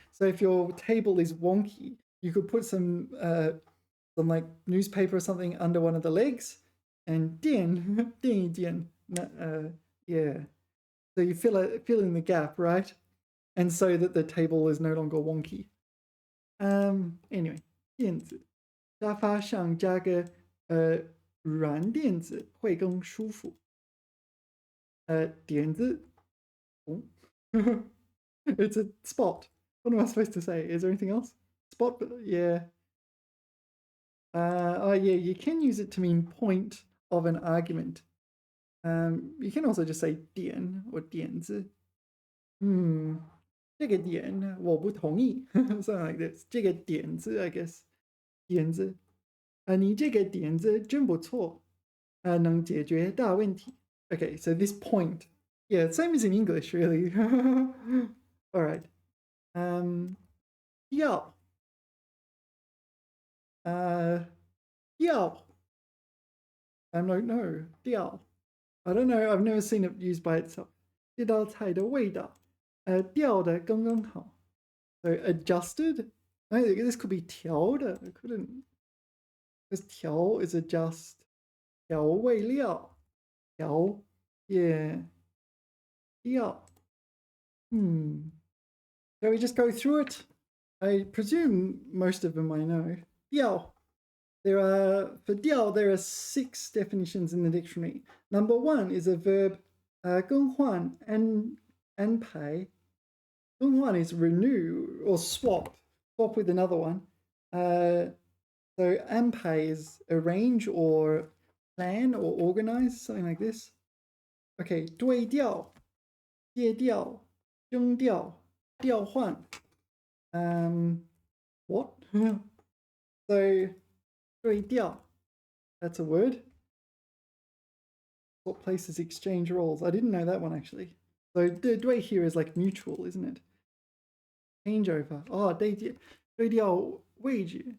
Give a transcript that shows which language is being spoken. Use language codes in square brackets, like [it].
[en] So if your table is wonky, you could put some like newspaper or something under one of the legs and 垫 垫 yeah. So you fill in the gap, right? And so that the table is no longer wonky. Anyway, [zh] 垫子沙发上加个软垫子会更舒服。 [en] 垫子 oh. It's a spot. What am I supposed to say? Is there anything else? Spot, but yeah. Oh yeah, you can use it to mean point of an argument. You can also just say 点 or 点子. [zh] 这个点我不同意 [en] something like this. [zh] 这个点子 [en] I guess. [zh] 点子你这个点子真不错能解决大问题. [en] Okay, so this point. Yeah, same as in English, really. All right. 要 要 I don't know. 调 I don't know. I've never seen it used by itself. [zh] 这道菜的味道调的刚刚好. [en] So adjusted. I think this could be 调的. It couldn't. Because 调 is adjust. [zh] 调味料.调 yeah. [en] 调 Shall we just go through it? I presume most of them I know. 调 for 调 there are 6 definitions in the dictionary. Number 1 is a verb 更换 安排. 更换 is renew or swap with another one. So 安排 is arrange or plan or organize, something like this. [zh] Okay, 对调 借调 征调 调换 what? [en] So 对调 that's a word. What places exchange roles? I didn't know that one actually. So 对 here is like mutual, isn't it? Changeover. Oh, 对调位置.